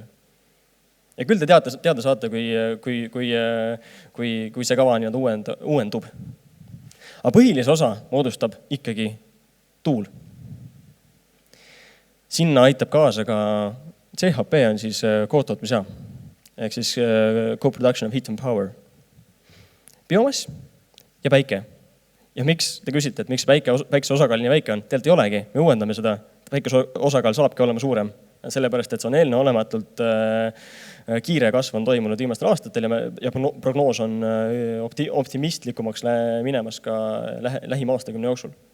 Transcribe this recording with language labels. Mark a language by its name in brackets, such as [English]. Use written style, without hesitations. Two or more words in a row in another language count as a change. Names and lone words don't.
[Estonian] Ja küll te teada saate, kui see kava uuendub. Aga põhilise osa moodustab ikkagi tuul. Sinna aitab kaasa ka CHP on siis kootootmisjaam, ehk siis [English] co-production of heat and power. [Estonian] Biomass ja päike. Ja miks te küsite, et miks päikese osakaal nii väike on? Tegelikult ei olegi. Me uuendame seda. Päikese osakaal saabki olema suurem. Sellepärast, et see on olematult kiire kasv on toimunud viimastel aastatel ja prognoos on optimistlikumaks minemas ka lähima aastakümne jooksul.